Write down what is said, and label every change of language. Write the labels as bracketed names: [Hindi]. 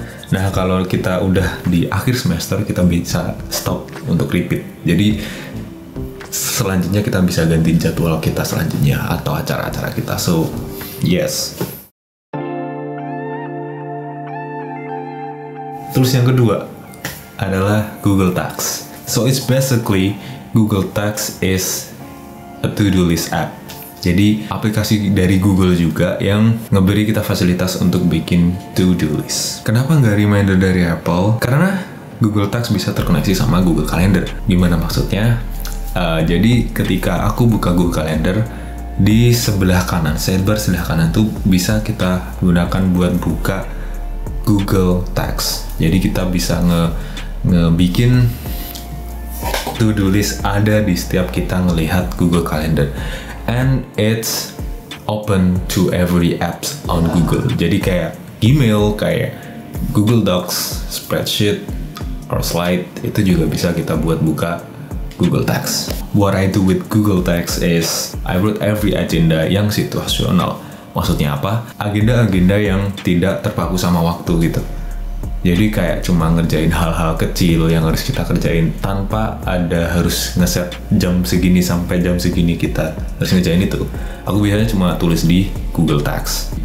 [Indonesian] Nah, kalau kita udah di akhir semester, kita bisa stop untuk repeat. Jadi selanjutnya kita bisa ganti jadwal kita selanjutnya atau acara-acara kita. [English] So, yes. [Indonesian] Terus yang kedua adalah Google Tasks. [English] So, it's basically Google Tasks is a to-do list app. [Indonesian] Jadi aplikasi dari Google juga yang ngeberi kita fasilitas untuk bikin to-do list. Kenapa nggak reminder dari Apple? Karena Google Tasks bisa terkoneksi sama Google Calendar. Gimana maksudnya? Jadi ketika aku buka Google Calendar, di sebelah kanan, sidebar sebelah kanan tuh bisa kita gunakan buat buka Google Tasks. Jadi kita bisa ngebikin to-do list ada di setiap kita ngelihat Google Calendar. [English] And it's open to every apps on Google. [Indonesian] Jadi kayak email, kayak Google Docs, spreadsheet, or slide, itu juga bisa kita buat buka Google Tasks. [English] What I do with Google Tasks is I wrote every agenda [Indonesian] yang situasional. Maksudnya apa? Agenda-agenda yang tidak terpaku sama waktu gitu. Jadi kayak cuma ngerjain hal-hal kecil yang harus kita kerjain tanpa ada harus ngeset jam segini sampai jam segini kita harus ngerjain itu. Aku biasanya cuma tulis di Google Tasks.